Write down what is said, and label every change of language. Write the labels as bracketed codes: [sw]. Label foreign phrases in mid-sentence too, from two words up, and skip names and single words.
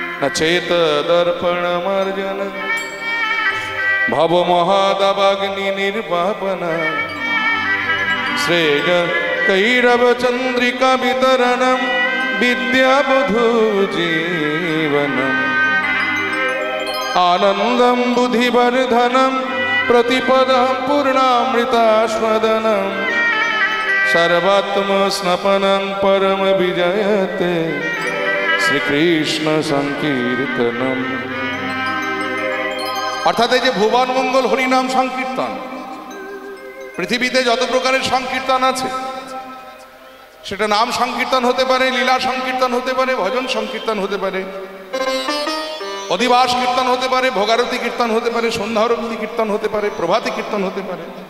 [sa] न चेत दर्पण मार्जन भव महादवाग्नि निर्वापन श्रेय कैरव चंद्रिका वितरणम विद्याबधू जीवनम आनंदम बुद्धिवर्धनम प्रतिपदम पूर्णामृतास्वादनम सर्वात्म स्नपनं परम विजयते শ্রীকৃষ্ণ সংকীর্তনম। [bn] অর্থাৎ এই যে ভুবন মঙ্গল হরিনাম সংকীর্তন, পৃথিবীতে যত প্রকারের সংকীর্তন আছে, সেটা নাম সংকীর্তন হতে পারে, লীলা সংকীর্তন হতে পারে, ভজন সংকীর্তন হতে পারে, অধিবাস কীর্তন হতে পারে, ভোগারতি কীর্তন হতে পারে, সন্ধ্যারতি কীর্তন হতে পারে, প্রভাতী কীর্তন হতে পারে।